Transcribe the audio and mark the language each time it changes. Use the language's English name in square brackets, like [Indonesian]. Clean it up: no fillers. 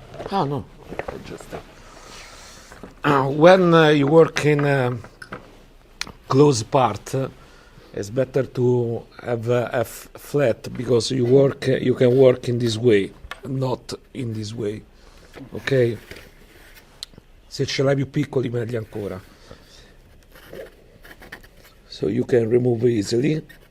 [English] Ah, no. I just. When you work in close part, it's better to have a flat because you can work in this way, not in this way. Ok? [Italian] Se ce l'hai più piccoli meglio ancora. [English] So you can remove easily.